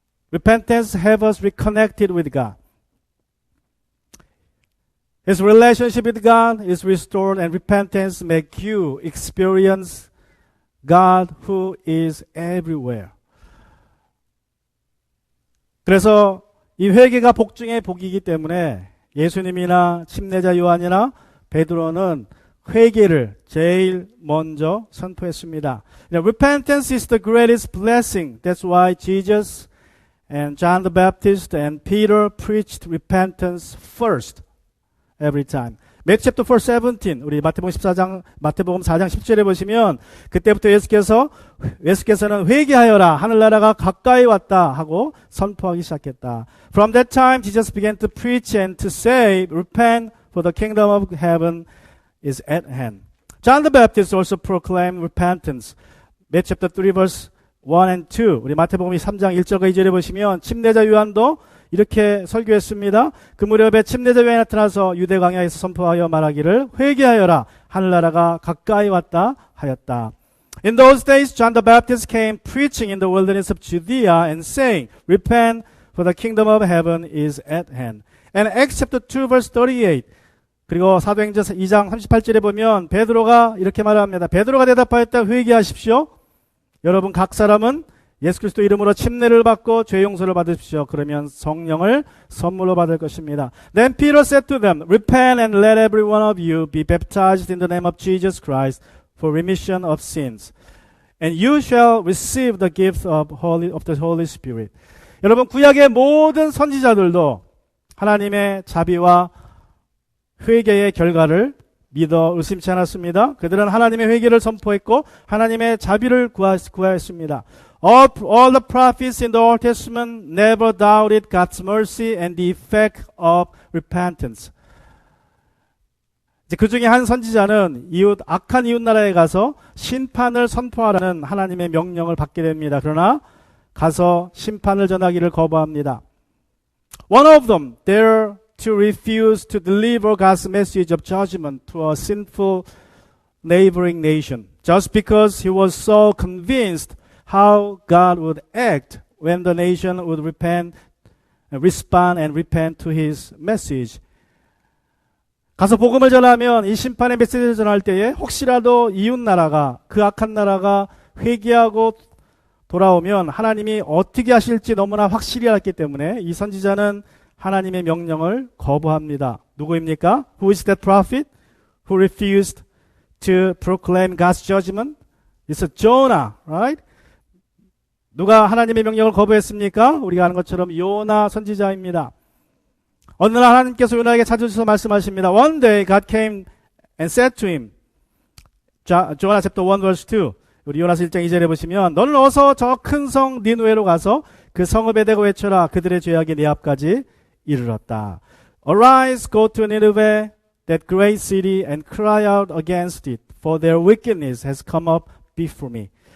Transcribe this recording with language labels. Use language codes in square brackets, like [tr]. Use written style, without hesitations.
[en] Repentance have us reconnected with God. His relationship with God is restored, and repentance make you experience God who is everywhere. [ko] 그래서 이 회개가 복 중에 복이기 때문에 예수님이나 침례자 요한이나 베드로는 회개를 제일 먼저 선포했습니다. [en] Repentance is the greatest blessing. That's why Jesus and John the Baptist and Peter preached repentance first every time. Matthew chapter 4, 17. [ko] 우리 마태복음 4장 10절에 보시면 그때부터 예수께서는 회개하여라, 하늘나라가 가까이 왔다 하고 선포하기 시작했다. [en] From that time Jesus began to preach and to say, repent, for the kingdom of heaven is at hand. John the Baptist also proclaimed repentance. Matthew chapter 3 verse 1 and 2. [ko] 우리 마태복음 3장 1절과 2절에 보시면 침례자 요한도 이렇게 설교했습니다. 그 무렵에 침례자 요한이 나타나서 유대 광야에서 선포하여 말하기를 회개하여라, 하늘나라가 가까이 왔다 하였다. [en] In those days John the Baptist came preaching in the wilderness of Judea and saying, repent, for the kingdom of heaven is at hand. And Acts chapter 2 verse 38. [ko] 그리고 사도행전 2장 38절에 보면 베드로가 이렇게 말합니다. 베드로가 대답하였다, 회개하십시오. 여러분 각 사람은 예수 그리스도 이름으로 침례를 받고 죄 용서를 받으십시오. 그러면 성령을 선물로 받을 것입니다. [en] Then Peter said to them, repent and let every one of you be baptized in the name of Jesus Christ for remission of sins. And you shall receive the gift of the Holy Spirit. [ko] 여러분 구약의 모든 선지자들도 하나님의 자비와 회개의 결과를 믿어 의심치 않았습니다. 그들은 하나님의 회개를 선포했고 하나님의 자비를 구하였습니다. [en] All the prophets in the Old Testament never doubted God's mercy and the effect of repentance. [ko] 그 중에 한 선지자는 악한 이웃 나라에 가서 심판을 선포하라는 하나님의 명령을 받게 됩니다. 그러나 가서 심판을 전하기를 거부합니다. [en] One of them dared to refuse to deliver God's message of judgment to a sinful neighboring nation, just because he was so convinced how God would act when the nation would respond and repent to his message. [ko] 가서 복음을 전하면 이 심판의 메시지를 전할 때에 혹시라도 이웃 나라가, 그 악한 나라가 회개하고 돌아오면 하나님이 어떻게 하실지 너무나 확실히 알았기 때문에 이 선지자는 하나님의 명령을 거부합니다. 누구입니까? [en] Who is that prophet who refused to proclaim God's judgment? It's Jonah, right? [ko] 누가 하나님의 명령을 거부했습니까? 우리가 아는 것처럼 요나 선지자입니다. 어느 날 하나님께서 요나에게 찾아주셔서 말씀하십니다. [en] One day God came and said to him, Jonah chapter 1 verse 2. [ko] 우리 요나서 1장 2절에 보시면 너는 어서 저 큰 성 니느웨로 가서 그 성읍에 대고 외쳐라. 그들의 죄악이 네 앞까지 이르렀다. [en] Arise, go to Nineveh, that great city, and cry out against it, for their wickedness has come up before me.